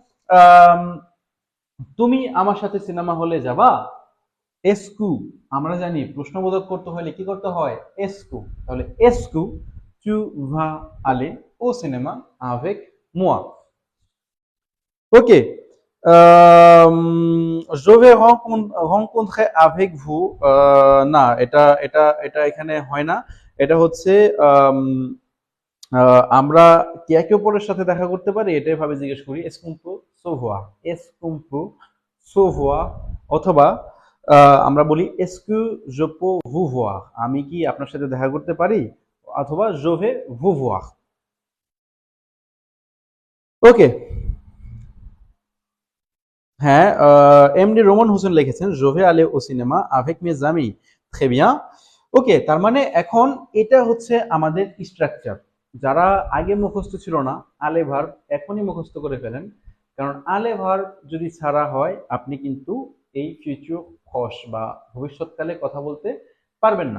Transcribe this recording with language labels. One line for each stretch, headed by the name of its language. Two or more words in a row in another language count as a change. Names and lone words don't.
Bangla: তুমি আমার সাথে সিনেমা হলে যাবা, এসকু, আমরা জানি প্রশ্নবোধক করতে হলে কি করতে হয়, এসকু।
French: তাহলে est-ce que tu vas aller au cinéma avec moi.
Bangla: ওকে,
French: je vais rencontrer avec vous,
Bangla: না, এটা এটা এটা এখানে হয় না। এটা হচ্ছে আমরা কি একে অপরের সাথে দেখা করতে পারি, এটাই ভাবে জিজ্ঞেস করি,
French: est-ce qu'on peut se voir, est-ce qu'on peut se voir.
Bangla: অথবা আমরা বলি এসকু
French: je peux vous voir,
Bangla: আমি কি আপনার সাথে দেখা করতে পারি, অথবা
French: je vais vous voir।
Bangla: ওকে, হ্যাঁ, এমডি রোমান হোসেন লিখেছেন
French: je vais aller au cinéma avec mes amis très bien।
Bangla: ওকে, তার মানে এখন এটা হচ্ছে আমাদের স্ট্রাকচার। যারা আগে মুখস্থ ছিল না আলে ভার্ব, এখনই মুখস্থ করে ফেলেন, কারণ আলে ভার্ব যদি ছাড়া হয় আপনি কিন্তু এই
French: futur proche
Bangla: বা ভবিষ্যৎকালে কথা বলতে পারবেন না।